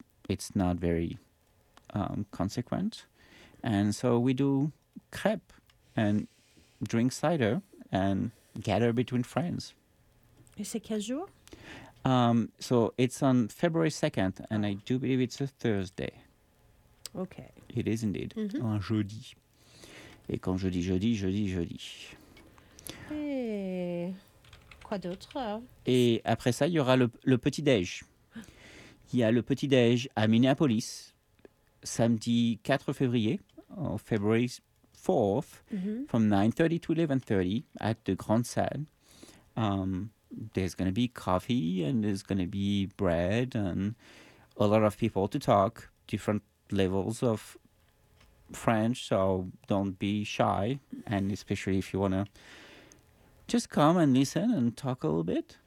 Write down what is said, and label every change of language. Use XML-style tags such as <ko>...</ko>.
<en>but it's not very consequent. And so we do crepe and drink cider and gather between friends.</en> <fr>Et c'est quel jour?</fr> <en>So it's on February 2nd, and I do believe it's a Thursday. Okay. It is indeed. Mm-hmm.</en> <fr>Un jeudi. Et quand je dis jeudi, je dis jeudi. Et quoi d'autre? Et après ça, il y aura le petit-déj. Il y a le petit-déj à Minneapolis, samedi 4 février,</fr> <en>February 4th,</en> <fr>mm-hmm.</fr> <en>from 9:30 to 11:30 at the Grand Salle. There's going to be coffee and there's going to be bread and a lot of people to talk, different levels of French, so don't be shy, and especially if you want to just come and listen and talk a little bit.</en>